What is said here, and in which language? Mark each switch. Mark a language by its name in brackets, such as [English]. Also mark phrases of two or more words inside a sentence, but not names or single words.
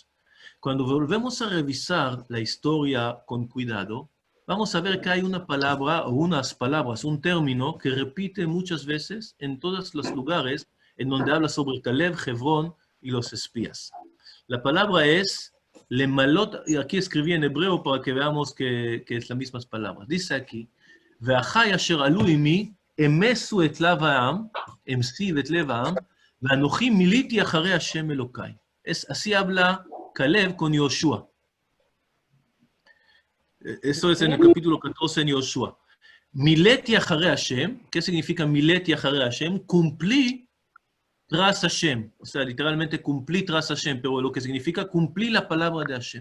[Spanish] Cuando volvemos a revisar la historia con cuidado, vamos a ver que hay una palabra o unas palabras, un término que repite muchas veces en todos los lugares en donde habla sobre Caleb, Hebrón y los espías. La palabra es lemalot, y aquí escribí en hebreo para que veamos que es las mismas palabras. Dice aquí, [Hebrew] ואחי אשר עלו עמי, אמסו את לב העם, אמסי את לב העם, ואנוכי מילאתי אחרי השם אלוקיי. [Spanish] Así habla Caleb con Yoshua. Eso es en el capítulo 14 en Yoshua. [Hebrew] מילאתי אחרי השם, [Spanish] ¿qué significa [Hebrew] מילאתי אחרי השם? [Spanish] Cumplí tras Hashem. O sea, literalmente cumplí tras Hashem, pero lo que significa cumplí la palabra de Hashem.